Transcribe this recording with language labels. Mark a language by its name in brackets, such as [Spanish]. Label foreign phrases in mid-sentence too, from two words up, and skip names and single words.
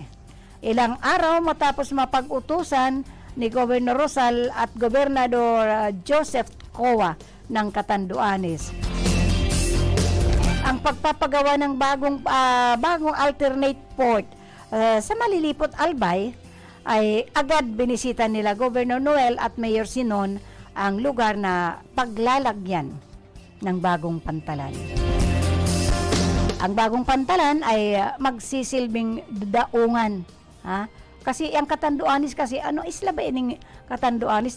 [Filipino] Ilang araw matapos mapag-utusan ni Gobernador Rosal at Gobernador Joseph Coa ng Catanduanes ang pagpapagawa ng bagong alternate port sa Malilipot, Albay, ay agad binisita nila Governor Noel at Mayor Sinon ang lugar na paglalagyan ng bagong pantalan. Ang bagong pantalan ay magsisilbing daungan. Kasi ang Catanduanes kasi, isla ba ining Catanduanes?